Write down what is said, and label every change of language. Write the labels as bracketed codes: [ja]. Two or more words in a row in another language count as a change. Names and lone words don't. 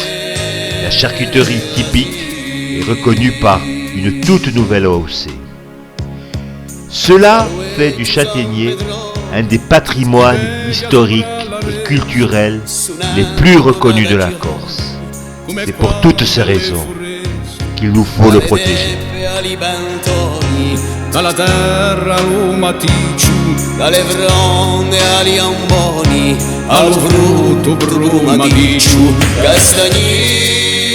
[fr] La charcuterie typique est reconnue par une toute nouvelle AOC. Cela fait du châtaignier un des patrimoines historiques et culturels les plus reconnus de la Corse. C'est pour toutes ces raisons qu'il nous faut le protéger. [co] Dalla terra all'umaticciu, dalle fronde agli amboni, al frutto brumadicciu, castagni.